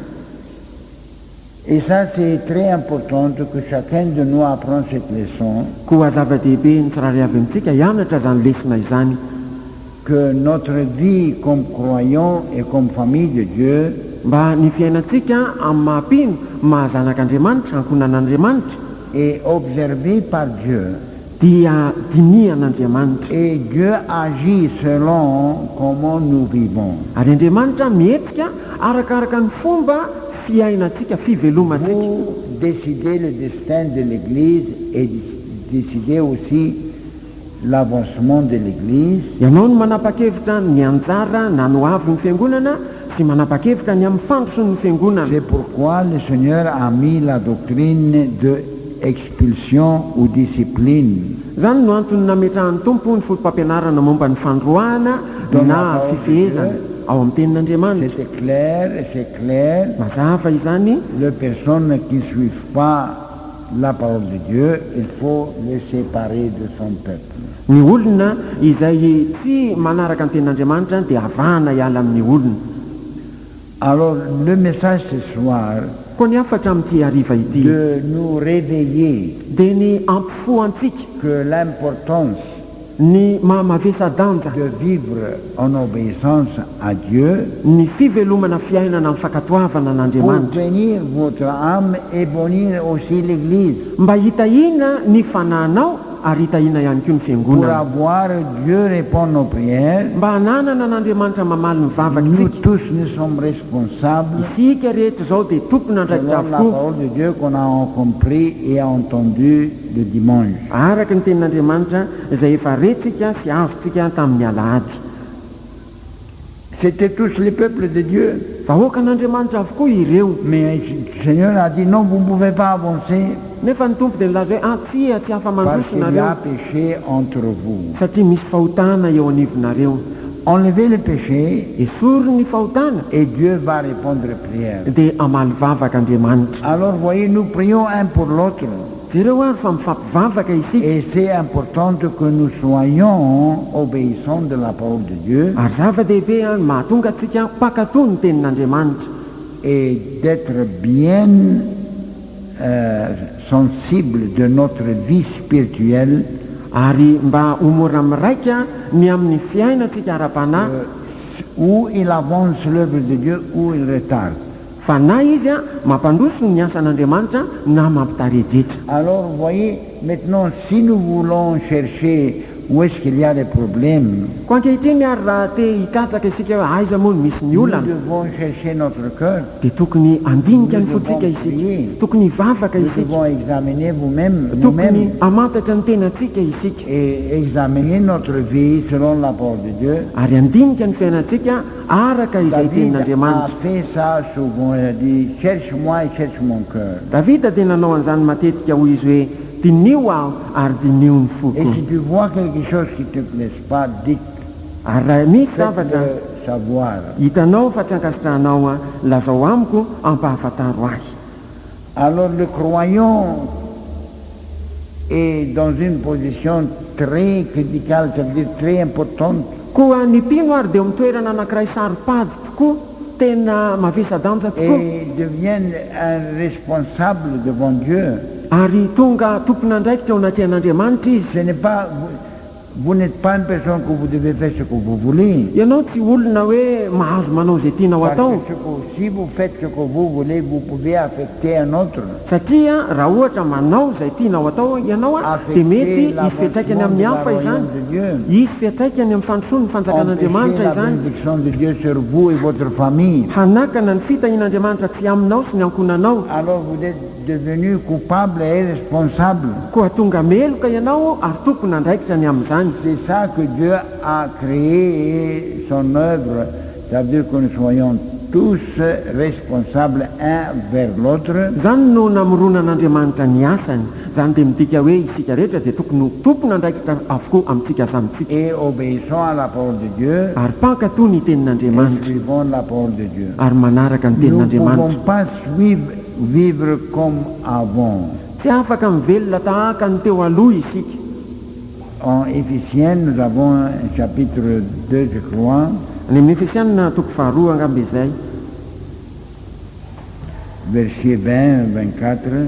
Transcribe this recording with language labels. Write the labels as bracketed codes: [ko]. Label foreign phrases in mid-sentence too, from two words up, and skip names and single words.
[fr] Et ça, c'est très important que chacun de nous apprenne cette leçon, [mg] Koa zava-dehibe ny tsirairay avy amintsika hianatra izany lesona izany. [fr] que notre vie comme croyants et comme famille de Dieu [mg] Mba ny fiainantsika amin'ny mahampino mahazanak'Andriamanitra, ankonan'Andriamanitra [fr] est observée par Dieu. [mg] dia dinian'Andriamanitra. [fr] Et Dieu agit selon comment nous vivons. [mg] Ary Andriamanitra mihetsika arakaraka ny fomba fiainantsika, fivelomantsika. [fr] Vous décidez le destin de l'Église et décidez aussi l'avancement de l'Église. [mg] Ianao no manapa-kevitra ny anjara na no avy ny fiangonana sy manapa-kevitra ny amin'ny fandroso ny fiangonana. [fr] C'est pourquoi le Seigneur a mis la doctrine de expulsion ou discipline [mg] Zany no antony nametrahan'ny tompo ny fotom-pampianarana momba ny fandroahana na fifehezana ao amin'ny tenin'Andriamanitra. [fr] c'est clair. [mg] Mazava izany. [fr] Les personnes qui ne suivent pas la parole de Dieu, il faut les séparer de son peuple. [mg] Ny olona izay tsy manaraka ny tenin'Andriamanitra dia avahana hiala amin'ny olona. [fr] Alors le message ce soir, [mg] Koa ny afatra amin'ity hariva ity [fr] de nous réveiller [mg] dia ny ampifoantsika [fr] que l'importance [mg] ny mahamavesa-danja, [fr] de vivre en obéissance à Dieu [mg] ny fivelomana fiainana amin'ny fankatoavana [fr] pour [mg] an'Andriamanitra. [fr] bénir votre âme et bénir aussi l'Église, [mg] Mba hitahina ny fanahinao ary hitahina ihany koa ny [fr] pour [mg] fiangonana. [fr] avoir Dieu répondre nos prières. [mg] Mba hananana n'Andriamanitra mamaly ny [fr] Nous [mg] vavakantsika. [fr] tous nous sommes responsables [mg] Isika rehetra izao dia tompony andraikitra [fr] selon la [mg] avokoa. [fr] parole de Dieu qu'on a compris et entendu le dimanche. [mg] Araka ny tenin'Andriamanitra izay efa retsika sy azontsika tamin'ny alahady. [fr] C'était tous les peuples de Dieu. [mg] Vahoaka an'Andriamanitra avokoa ireo. [fr] Mais le Seigneur a dit non, vous ne pouvez pas avancer [mg] Nefa ny tompo dia nilaza hoe tsy [fr] parce [mg] afa-mandroso [fr] qu'il y a [mg] nareo [fr] péché entre vous. [mg] satria misy fahotana eo anivonareo. [fr] Enlevez le péché [mg] Esory ny fahotana [fr] et Dieu va répondre aux prières. [mg] dia amaly vavaka Andriamanitra. [fr] Alors voyez, nous prions un pour l'autre. [mg] jereo ary fa mifampivavaka isika [fr] Et c'est important que nous soyons obéissants de la parole de Dieu [mg] ary zava-dehibe a mahatonga atsika mpakatò ny tenin'andriamanitra [fr] et d'être bien sensible de notre vie spirituelle [mg] ary mba homora miraika ny amin'ny fiainatsika ara-panahy [fr] où il avance l'œuvre de Dieu, où il retarde. [mg] fa na izy a mampandroso ny asan'andriamanitra na mampitarejetra. [fr] Alors vous voyez, maintenant si nous voulons chercher où est-ce qu'il y a des problèmes, [mg] ko ankehitriny ary raha te hikatraka isika hoe aiza moa no misy ny [fr] nous [mg] olana [fr] devons chercher notre cœur. [mg] dia tokony andinika ny fotsika isika, tokony hivavaka [fr] Nous [mg] isika, [fr] devons examiner vous-même, [mg] tokony [fr] nous-mêmes, [mg] amantatra ny tenatsika isika [fr] et examiner notre vie selon la parole de Dieu. [mg] ary andinika ny fiainantsika araka izay [fr] David a [mg] tenin'andriamanitra. [fr] fait ça souvent, il a dit cherche-moi et cherche mon cœur. [mg] davida dia nanao an'izany matetika hoy izy hoe dinio aho ary dinio ny [fr] Et [mg] foko. [fr] si tu vois quelque chose qui ne te plaise pas, dites, [mg] ary raha misy zavatra [fr] faites-le savoir. [mg] hitanao fa tsy ankasitrahanao a lazao amiko ampahafantaro azy. [fr] Alors le croyant est dans une position très criticale, ça veut dire très importante. [mg] koa ny mpino ary dia eo mitoerana anankiray saropady tokoa tena mavesa-danja tokoa [fr] Et deviennent un responsable devant Dieu. [mg] ary tonga tompon'andraikitra ao anaty an'andriamanitra izy. [fr] Ce n'est pas, vous n'êtes pas une personne que vous devez faire ce que vous voulez. [mg] ianao tsy olona hoe mahazo manao izay tianao [fr] Parce [mg] atao, [fr] que si vous faites ce que vous voulez, vous pouvez affecter un autre. [mg] satria raha ohatra manao izay tianao atao ianao a dia mety [fr] Affecter [mg] hisy fiatraikany [fr] l'avancement [mg] amin'ny [fr] de la [mg] hafa izany, [fr] royaume de Dieu. [mg] hisy fiatraikany amin'ny fandrosoany ny [fr] Empêcher [mg] fanjakan'andriamanitra [fr] la [mg] izany, [fr] bénédiction de Dieu sur vous et votre famille. [mg] hanakana ny fitahin'andriamanitra tsy aminao sy ny ankonanao. [fr] Alors vous êtes devenu coupable et responsable. [mg] koa tonga meloka ianao ary tompon'andraikitra ny amin'izany. [fr] C'est ça que Dieu a créé son œuvre. Ça veut dire que nous soyons tous responsables un vers l'autre. [mg] zany no namoronan'andriamanitra ny asany, zany dia midika hoe isika rehetra dia tokony ho tompon'andraikitra avokoa amintsika samitsika [fr] Et obéissons à la parole de Dieu. [mg] ary pankatò ny [fr] Et [mg] tenin'andriamanitra [fr] suivons la parole de Dieu. [mg] ary manaraka ny [fr] Nous ne [mg] tenin'andriamanitra. [fr] pouvons pas vivre comme avant. [mg] tsy afaka mivelona tahaka ny teo aloha isika. [fr] En Éphésiens, nous avons un chapitre 2, je crois, [mg] Ny amin'ny Efesianina toko faharoa angamba izay, [fr] versets 20, 24.